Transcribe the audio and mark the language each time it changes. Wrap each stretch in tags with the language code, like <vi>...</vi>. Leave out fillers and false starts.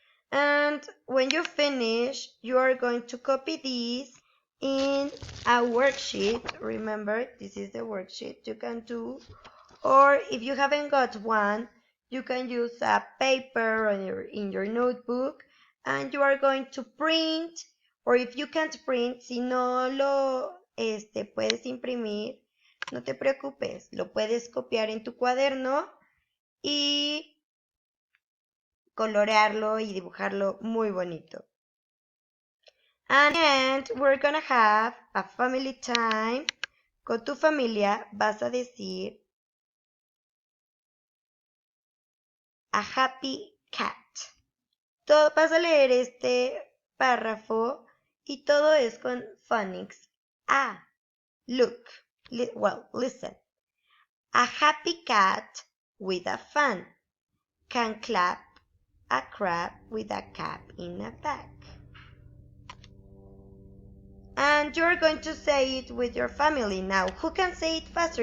<en>And when you finish, you are going to copy these in a worksheet. Remember, this is the worksheet you can do. Or if you haven't got one, you can use a paper in your notebook, and you are going to print. Or if you can't print,</en> <es>si no lo puedes imprimir, no te preocupes, lo puedes copiar en tu cuaderno y colorearlo y dibujarlo muy bonito.</es> <en>And we're gonna have a family time.</en> <es>Con tu familia vas a decir</es> <en>a happy cat.</en> <es>Vas a leer este párrafo y todo es con phonics A.</es> <en>Look, listen. A happy cat with a fan can clap a crab with a cap in a bag. And you're going to say it with your family. Now, who can say it faster?</en>